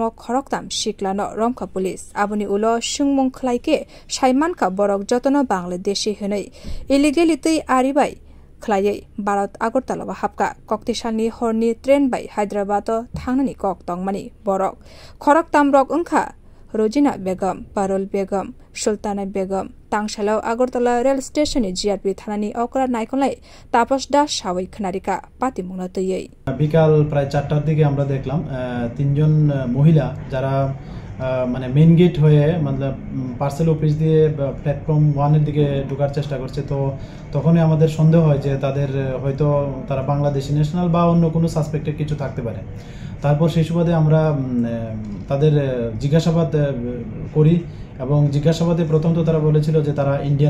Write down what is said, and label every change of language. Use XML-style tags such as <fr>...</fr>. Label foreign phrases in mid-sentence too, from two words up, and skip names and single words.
<trp>o khoroktam siklano romkha police aboni ulo sungmung khlaike saimanka borok jotono Bangladeshi hinai illegally tei aribai khlaiye Bharat Agartala ba hapka kokti salni horni train bai Hyderabad o thangnani kok tongmani borok khoroktam rok ongkha Rojina Begum, Parul Begum, Sultana Begum, Tangsalo Agartala</trp> <en>rail station</en> <trp>e GRP thanani okra naikolai Tapas Das Sawai Khnarika patimungna teyei</trp> <bn>বিকাল প্রায় 4টার দিকে আমরা দেখলাম তিনজন মহিলা যারা মানে</bn> <en>main gate</en> <bn>হয়ে मतलब</bn> <en>parcel office</en> <bn>দিয়ে প্ল্যাটফর্ম 1 এর দিকে ঢোকার চেষ্টা করছে তো তখনই আমাদের সন্দেহ হয় যে তাদের হয়তো তারা</bn> <en>Bangladeshi national</en> <bn>বা অন্য কোনো সাসপেক্টেড কিছু থাকতে পারে তারপর সেই সুবাদে আমরা তাদের জিজ্ঞাসাবাদ করি এবং জিজ্ঞাসাবাদে প্রথম তো তারা বলেছিল যে তারা ইন্ডিয়ান</bn>